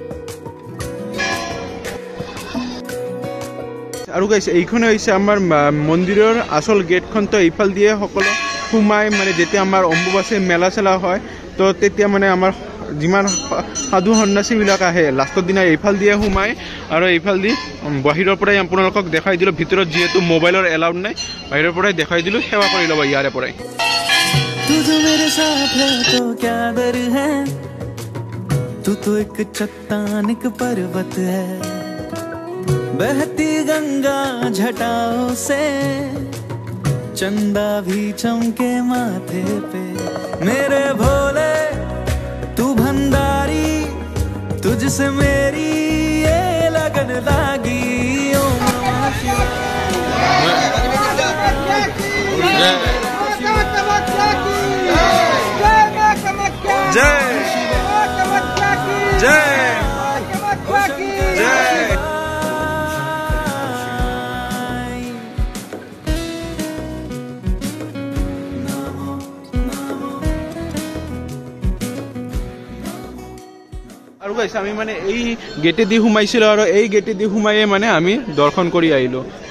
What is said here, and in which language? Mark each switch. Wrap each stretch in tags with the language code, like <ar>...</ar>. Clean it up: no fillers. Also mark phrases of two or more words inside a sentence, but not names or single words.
<as>আৰু গাইছ এইখনে হৈছে আমাৰ মন্দিৰৰ আসল গেটখন তো এইফাল দিয়ে সকলো সোমাই মানে যেতিয়া আমাৰ অম্বুবাচী মেলা চেলা হয় তো তেতিয়া মানে আমাৰ যিমান সাধু সন্ন্যাসীবিলাক আহে লাষ্টৰ দিনা এইফাল দিয়ে সোমাই আৰু এইফাল দি বাহিৰৰ পৰাই আপোনালোকক দেখাই দিলো ভিতৰত যেহেতু মোবাইলৰ এলাউড নাই বাহিৰৰ পৰাই দেখাই দিলো সেৱা কৰি ল'ব ইয়াৰে পৰাই</as> <hi>तू जो मेरे साथ है तो क्या डर है तू तो एक चट्टान एक पर्वत है बहती गंगा झटाओं से चंदा भी चमके माथे पे मेरे भोले तू भंडारी तुझसे मेरी ये लगन लागी</hi> <sa>ओम नमः शिवाय</sa> <hi>जय जय जय</hi> <as>আৰু গাইছ আমি মানে এই গেটে দি সোমাইছিলো আৰু এই গেটে দি সোমাইয়ে মানে আমি দৰ্শন কৰি আহিলো তো</as>